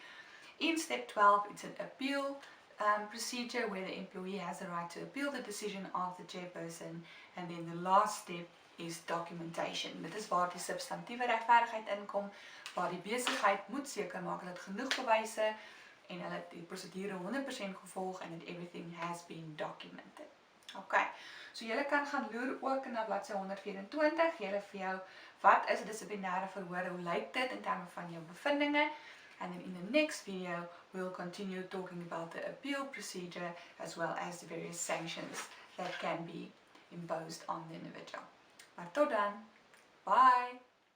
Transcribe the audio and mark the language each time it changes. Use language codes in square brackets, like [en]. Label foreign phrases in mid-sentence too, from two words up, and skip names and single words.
[en] In step 12, it's an appeal procedure where the employee has the right to appeal the decision of the chairperson. And then the last step is documentation. [af] Dit is waar die substantieve regverdigheid inkom, waar die besigheid moet seker maak dat genoeg bewyse en hulle die prosedure 100% gevolg en [en] that everything has been documented. [af] Okay, so julle kan gaan loer ook na bladsy 124, julle vir jou, wat is 'n dissiplinêre verhoor, hoe lyk dit in terme van jou bevindinge, [en] and then in the next video, we'll continue talking about the appeal procedure as well as the various sanctions that can be imposed on the individual. [af] Maar tot dan, bye!